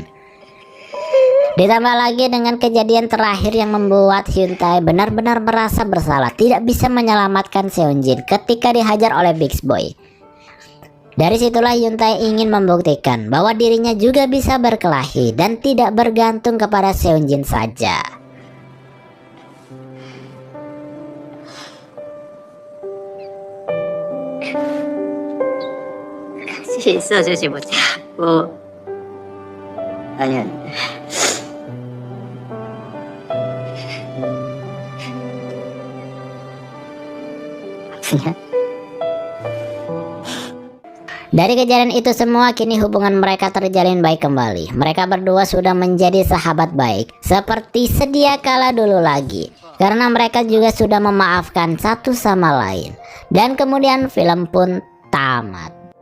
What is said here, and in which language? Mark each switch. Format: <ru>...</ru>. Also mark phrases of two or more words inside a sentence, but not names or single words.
<id>Ditambah lagi dengan kejadian terakhir yang membuat Hyuntae benar-benar merasa bersalah tidak bisa menyelamatkan Seonjin ketika dihajar oleh Big Boy. Dari situlah Hyuntae ingin membuktikan bahwa dirinya juga bisa berkelahi dan tidak bergantung kepada Seonjin saja.</id> <ko>같이 있어주지 못하고 아니야. 아프냐?</ko> <id>Dari kejadian itu semua, kini hubungan mereka terjalin baik kembali. Mereka berdua sudah menjadi sahabat baik seperti sedia kala dulu lagi, karena mereka juga sudah memaafkan satu sama lain. Dan kemudian film pun tamat.</id>